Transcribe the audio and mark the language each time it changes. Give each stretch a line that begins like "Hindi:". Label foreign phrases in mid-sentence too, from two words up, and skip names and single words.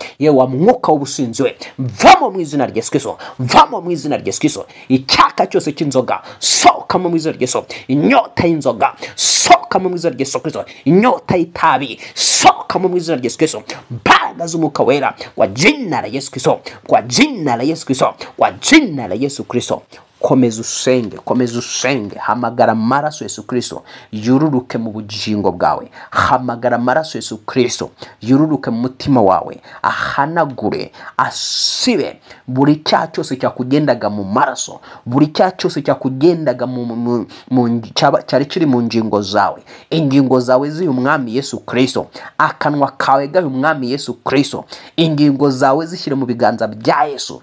Kinyarwanda: Yewe mwuka w'ubusinzi we, mvamo mu izina rya Yesu Kristo, mvamo mu izina rya Yesu Kristo. Icyaka cyose cy'inzoga sokamo mu izina rya Yesu. Inyota y'inzoga sokamo mu izina rya Yesu Kristo. Inyota y'itabi sokamo mu izina rya Yesu Kristo. Mbaraga z'umwuka wera
Swahili: kwa jina la Yesu Kristo, kwa jina la Yesu Kristo, kwa jina la Yesu Kristo.
Kinyarwanda: Komeza usenge, hamagara amaraso Yesu Kristo yururuke mu bugingo bwawe, hamagara amaraso Yesu Kristo yururuke mu mutima wawe, ahanagure, asibe buri cyaha cyose cyakugendaga mu maraso, buri cyaha cyose cyakugendaga cyari kiri mu ngingo zawe, ingingo zawe z'uyu mwami Yesu Kristo, akanwa kawe gahe umwami Yesu Kristo, ingingo zawe zishyire mu biganza bya Yesu.